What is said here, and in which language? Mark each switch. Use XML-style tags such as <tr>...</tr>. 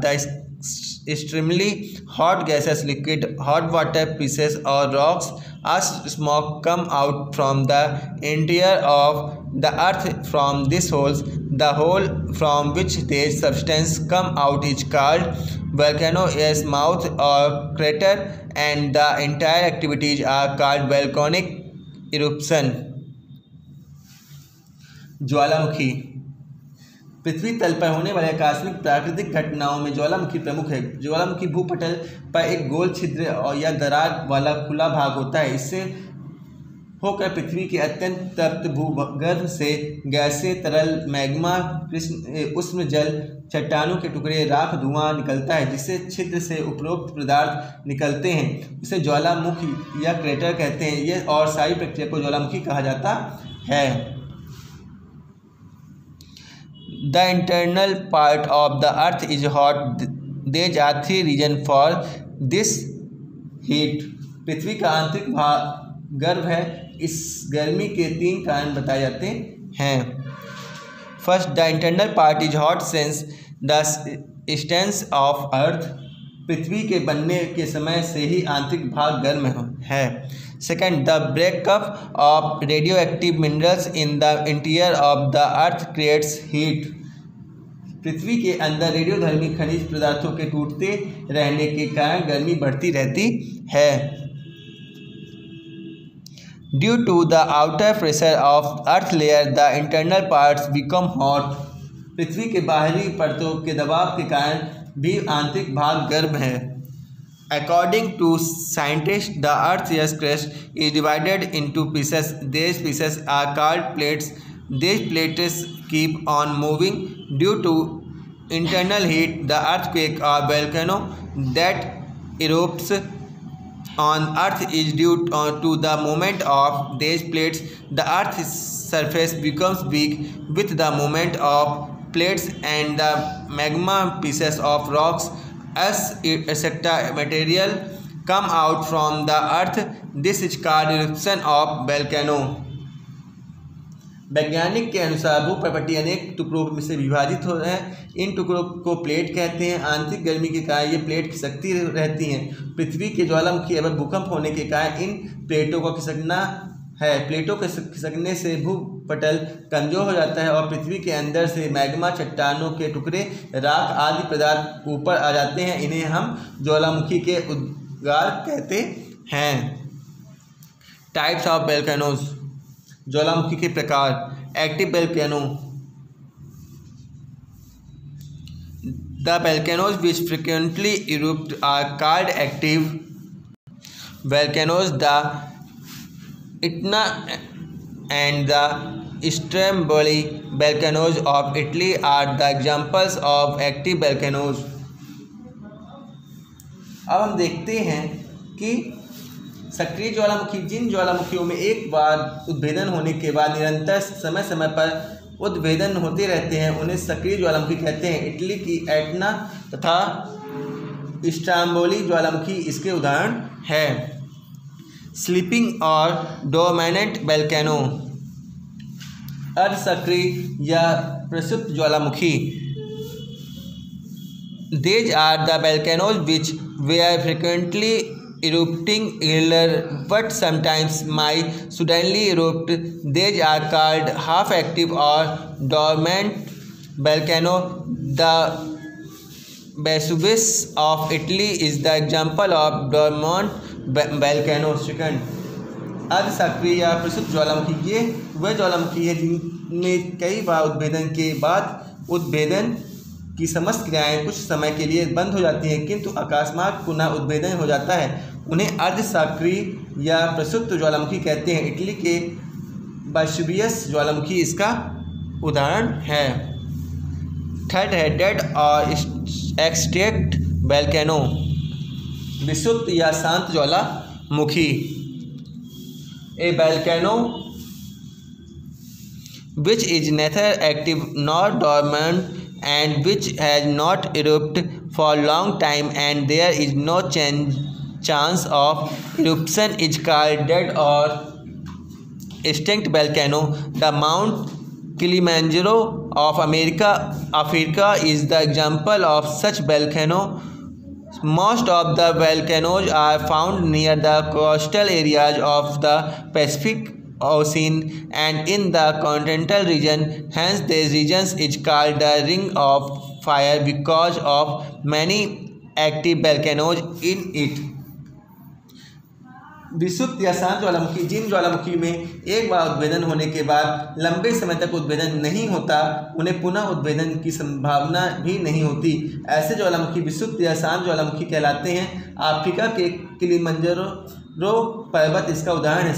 <en>The extremely hot gases, liquid, hot water, pieces or rocks as smoke come out from the interior of the earth from these holes. The hole from which these substances come out is called volcano's mouth or crater, and the entire activities are called volcanic eruption.</en> <hi>ज्वालामुखी। पृथ्वी तल पर होने वाले आकस्मिक प्राकृतिक घटनाओं में ज्वालामुखी प्रमुख है। ज्वालामुखी भूपटल पर एक गोल छिद्र और या दरार वाला खुला भाग होता है। इससे होकर पृथ्वी के अत्यंत तप्त भूगर्भ से गैसीय तरल मैग्मा, उष्ण जल, चट्टानों के टुकड़े, राख, धुआं निकलता है। जिससे छिद्र से उपरोक्त पदार्थ निकलते हैं उसे ज्वालामुखी या क्रेटर कहते हैं। यह और सारी प्रक्रिया को ज्वालामुखी कहा जाता है।</hi> <en>The internal part of the earth is hot. There are three reasons for this heat.</en> <hi>पृथ्वी का आंतरिक भाग गर्म है। इस गर्मी के तीन कारण बताए जाते हैं।</hi> <en>First, the internal part is hot since the stance of earth.</en> <hi>पृथ्वी के बनने के समय से ही आंतरिक भाग गर्म है।</hi> <en>Second, the breakup of radioactive minerals in the interior of the earth creates heat.</en> <hi>पृथ्वी के अंदर रेडियोधर्मी खनिज पदार्थों के टूटते रहने के कारण गर्मी बढ़ती रहती है।</hi> <en>Due to the outer pressure of earth layer the internal parts become hot.</en> <hi>पृथ्वी के बाहरी परतों के दबाव के कारण भी आंतरिक भाग गर्म है।</hi> <en>According to scientists, the Earth's crust is divided into pieces. These pieces are called plates. These plates keep on moving due to internal heat. The earthquake or volcano that erupts on Earth is due to the movement of these plates. The Earth's surface becomes weak with the movement of plates and the magma pieces of rocks etc. material come out from the earth. This is called eruption of volcano.</en> <hi>वैज्ञानिक के अनुसार भूपर्वतीय अनेक टुकड़ों में से विभाजित हो रहे हैं। इन टुकड़ों को प्लेट कहते हैं। आंतरिक गर्मी के कारण ये प्लेट खिसकती रहती हैं। पृथ्वी के ज्वालामुखी एवं भूकंप होने के कारण इन प्लेटों को खिसकना है। प्लेटों के खिसकने से भूपटल कमजोर हो जाता है और पृथ्वी के अंदर से मैग्मा, चट्टानों के टुकड़े, राख आदि पदार्थ ऊपर आ जाते हैं। इन्हें हम ज्वालामुखी के उद्गार कहते हैं।</hi> <en>Types of volcanoes.</en> <hi>ज्वालामुखी के प्रकार।</hi> <en>Active volcano. The volcanoes which frequently erupt are called active volcanoes. The Etna and the Stromboli volcanoes of Italy are the examples of active volcanoes.</en> <hi>अब हम देखते हैं कि सक्रिय ज्वालामुखी जिन ज्वालामुखियों में एक बार उद्भेदन होने के बाद निरंतर समय समय पर उद्भेदन होते रहते हैं उन्हें सक्रिय ज्वालामुखी कहते हैं। इटली की एटना तथा स्ट्रोम्बोली ज्वालामुखी इसके उदाहरण है।</hi> <en>Sleeping और dormant volcano.</en> <hi>अर्धसक्रिय या प्रसुप्त ज्वालामुखी।</hi> <en>These are the volcanoes which were frequently erupting earlier but sometimes might suddenly erupt. These are called half active or dormant volcano. The Vesuvius of Italy is the example of dormant volcano.</en> <hi>Second, अर्धसक्रिय या प्रसुप्त ज्वालामुखी ये वह ज्वालामुखी है जिनमें कई बार उद्भेदन के बाद उद्भेदन की समस्त क्रियाएं कुछ समय के लिए बंद हो जाती हैं किंतु अकस्मात पुनः उद्भेदन हो जाता है। उन्हें अर्धसक्रिय या प्रसुप्त ज्वालामुखी कहते हैं। इटली के वेसुवियस ज्वालामुखी इसका उदाहरण है।</hi> <en>Third है dead और extinct volcano.</en> <hi>विसुप्त या शांत ज्वालामुखी।</hi> <en>A volcano which is neither active nor dormant and which has not erupted for a long time and there is no chance of eruption is called dead or extinct volcano. The Mount Kilimanjaro of Africa is the example of such volcano. Most of the volcanoes are found near the coastal areas of the Pacific Ocean and in the continental region. Hence, this region is called the Ring of Fire because of many active volcanoes in it.</en> <hi>विसुप्त या शांत ज्वालामुखी जिन ज्वालामुखी में एक बार उद्भेदन होने के बाद लंबे समय तक उद्भेदन नहीं होता उन्हें पुनः उद्भेदन की संभावना भी नहीं होती। ऐसे ज्वालामुखी विसुप्त या शांत ज्वालामुखी कहलाते हैं। अफ्रीका के किलिमंजारो पर्वत इसका उदाहरण है।</hi>